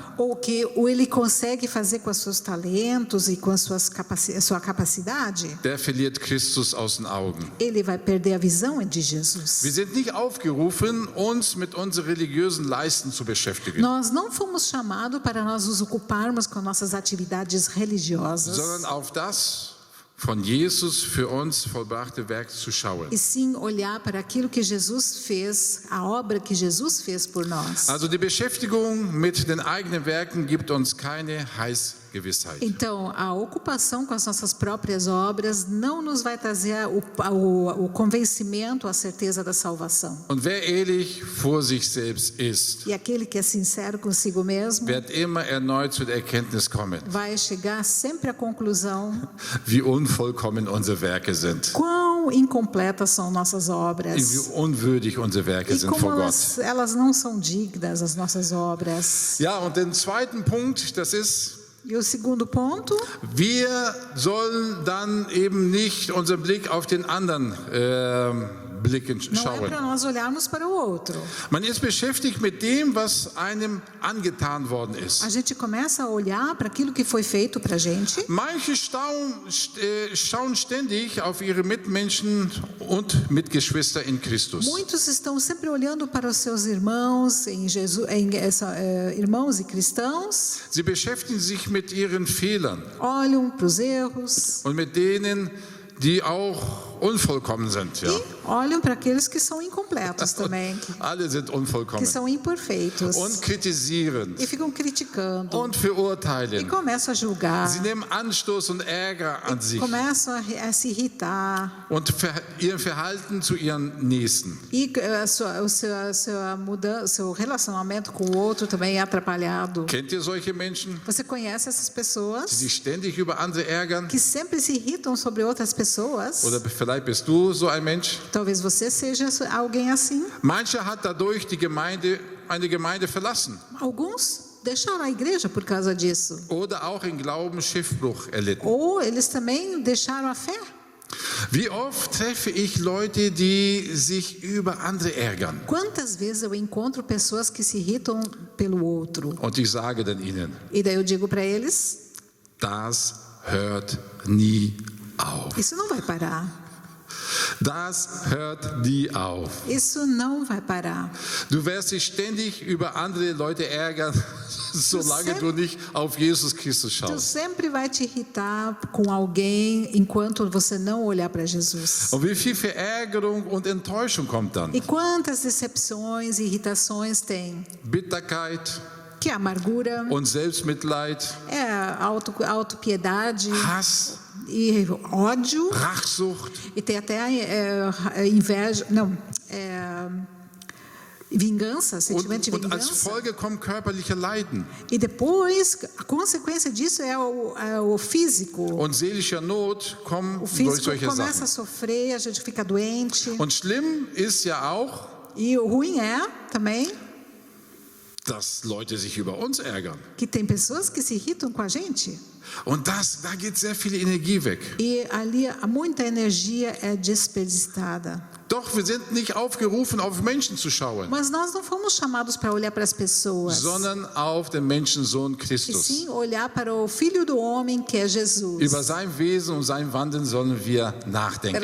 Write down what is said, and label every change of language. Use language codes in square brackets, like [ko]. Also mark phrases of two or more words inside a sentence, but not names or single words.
[pt] ou que ele consegue fazer com os seus talentos e com a sua capacidade, [de] der verliert Christus aus den Augen. [pt] ele vai perder a visão de Jesus. [de] Wir sind nicht aufgerufen, uns mit unseren religiösen Leisten zu beschäftigen, [pt] Nós não fomos chamados para nós nos ocuparmos com nossas atividades religiosas, [de] sondern auf das, von Jesus für uns vollbrachte Werk zu schauen. [pt] E sim olhar para aquilo que Jesus fez, a obra que Jesus fez por nós. [de] Also die Beschäftigung mit den eigenen Werken gibt uns keine Heilsgewissheit. [pt] Então, a ocupação com as nossas próprias obras não nos vai trazer o convencimento, a certeza da salvação. [de] Und wer ehrlich vor sich selbst ist, [pt] E aquele que é sincero consigo mesmo [de] wird immer erneut zu der Erkenntnis kommen, [pt] vai chegar sempre à conclusão [de] wie unvollkommen unsere Werke sind, [pt] quão incompletas são nossas [de] wie [pt] obras [de] unwürdig unsere Werke [pt] e [de] sind [pt] como [de] vor Gott. [pt] elas não são dignas, as nossas obras. [de] Ja, und den zweiten Punkt, das ist, [pt] E o segundo ponto, [de] wir sollen dann eben nicht unseren Blick auf den anderen blicken, [pt] não é [de] schauen. [pt] para nós olharmos para o outro. [de] Man ist beschäftigt mit dem, was einem angetan worden [pt] A [de] ist. [pt] gente começa a olhar para aquilo que foi feito para a gente. [de] Manche schauen ständig auf ihre Mitmenschen und Mitgeschwister in Christus. [pt] Muitos estão sempre olhando para os seus irmãos em Jesus, irmãos e cristãos, [de] Sie beschäftigen sich mit ihren Fehlern [pt] olham para os erros [de] und mit denen, die auch unvollkommen sind. Ja. [pt] e olham para aqueles que são incompletos também, [de] Alle sind [pt] que [de] unvollkommen. [pt] são imperfeitos [de] Und kritisieren [pt] e ficam criticando [de] und [pt] e [de] verurteilen. [pt] começam a julgar, [de] Sie nehmen Anstoß und Ärger an sich [pt] começam a se irritar [de] und ihr Verhalten zu ihren Nächsten. [pt] e o seu relacionamento com o outro também é atrapalhado. [de] Kennt ihr solche Menschen, [pt] Você conhece essas [de] die [pt] pessoas [de] sich ständig über andere ärgern? [pt] que sempre se irritam sobre outras pessoas? [de] Oder vielleicht bist du so ein Mensch? [pt] Talvez você seja alguém assim. [de] Mancher hat dadurch eine Gemeinde verlassen [pt] Alguns deixaram a igreja por causa disso. [de] oder auch im Glauben Schiffbruch erlitten. [pt] Ou eles também deixaram a fé. [de] Wie oft treffe ich Leute, die sich über andere ärgern? [pt] Quantas vezes eu encontro pessoas que se irritam pelo outro? [de] Und ich sage dann ihnen, [pt] E daí eu digo para eles, [de] das hört nie auf. [pt] isso não vai parar. [de] Das hört nie auf. [pt] Isso não vai parar. [de] Du wirst dich ständig über andere Leute ärgern, solange du nicht auf Jesus Christus [pt] Tu [de] schaust. [pt] sempre vai te irritar com alguém enquanto você não olhar para Jesus. [de] Und wie viel Verärgerung und Enttäuschung kommt dann? [pt] E quantas decepções e irritações tem? [de] Bitterkeit [pt] Que é amargura, [de] und Selbstmitleid, [pt] é autopiedade [de] Hass, [pt] e ódio. [de] Rachsucht [pt] E tem até inveja, não, vingança, sentimento de [de] und als [pt] vingança. [de] Folge kommen körperliche Leiden [pt] E depois, a consequência disso é o físico. [de] und seelischer Not kommen [pt] O [de] durch [pt] físico [de] solche [pt] começa a [de] Sachen. [pt] sofrer, a gente fica doente. [de] Und schlimm ist ja auch, [pt] E o ruim é também [de] dass Leute sich über uns ärgern. [pt] que tem pessoas que se irritam com a gente. [de] Und da geht sehr viel Energie weg. [pt] E ali muita energia é desperdiçada. [de] Doch wir sind nicht aufgerufen, auf Menschen zu schauen, [pt] Mas nós não fomos chamados para olhar para as pessoas, [de] sondern auf den Menschensohn [pt] e [de] Christus. [pt] sim olhar para o Filho do Homem, que é Jesus. [de] Über sein Wesen und sein Wandeln sollen wir nachdenken.